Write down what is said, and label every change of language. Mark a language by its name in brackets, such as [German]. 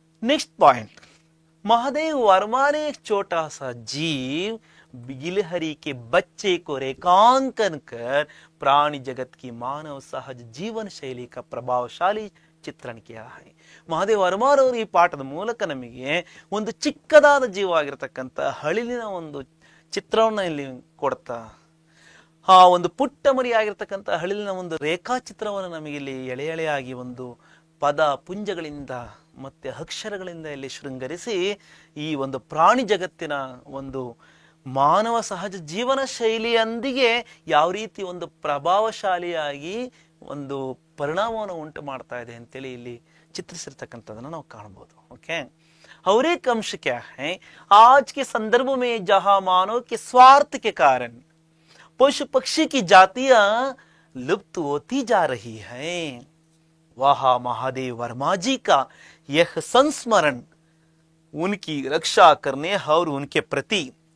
[Hindi] Next point, Mahadev Verma ने एक छोटा सा जीव गिलहरी के बच्चे को रेखांकन कर प्राणी जगत की मानव सहज जीवन शैली का प्रभावशाली ಚಿತ್ರಣ किया है। [Kannada] ಮಹಾದೇವ ವರ್ಮಾರವರು ಈ ಪಾಠದ ಮೂಲಕ ನಮಗೆ ಒಂದು ಚಿಕ್ಕದಾದ ಜೀವವಾಗಿರತಕ್ಕಂಥ ಹಳಿಲಿನ ಒಂದು ಚಿತ್ರವನ್ನ ಇಲ್ಲಿ ಕೊಡ್ತಾ, ಆ ಒಂದು ಪುಟ್ಟ ಮರಿಯಾಗಿರ್ತಕ್ಕಂಥ ಹಳಿಲಿನ ಒಂದು ರೇಖಾಚಿತ್ರವನ್ನು ನಮಗೆ ಇಲ್ಲಿ ಎಳೆ ಎಳೆಯಾಗಿ ಒಂದು ಪದ ಪುಂಜಗಳಿಂದ ಮತ್ತೆ ಅಕ್ಷರಗಳಿಂದ ಇಲ್ಲಿ ಶೃಂಗರಿಸಿ ಈ ಒಂದು ಪ್ರಾಣಿ ಜಗತ್ತಿನ ಒಂದು ಮಾನವ ಸಹಜ ಜೀವನ ಶೈಲಿಯೊಂದಿಗೆ ಯಾವ ರೀತಿ ಒಂದು ಪ್ರಭಾವಶಾಲಿಯಾಗಿ ಒಂದು ಪರಿಣಾಮವನ್ನು ಉಂಟು ಮಾಡ್ತಾ ಇದೆ ಅಂತೇಳಿ ಇಲ್ಲಿ ಚಿತ್ರಿಸಿರ್ತಕ್ಕಂಥದನ್ನ ನಾವು ಕಾಣಬಹುದು। [Hindi] ओके, और एक अंश क्या है, आज के संदर्भ में जहां मानव के स्वार्थ के कारण पशु पक्षी की जातियां लुप्त होती जा रही हैं, वहां महादेव वर्मा जी का यह संस्मरण उनकी रक्षा करने और उनके प्रति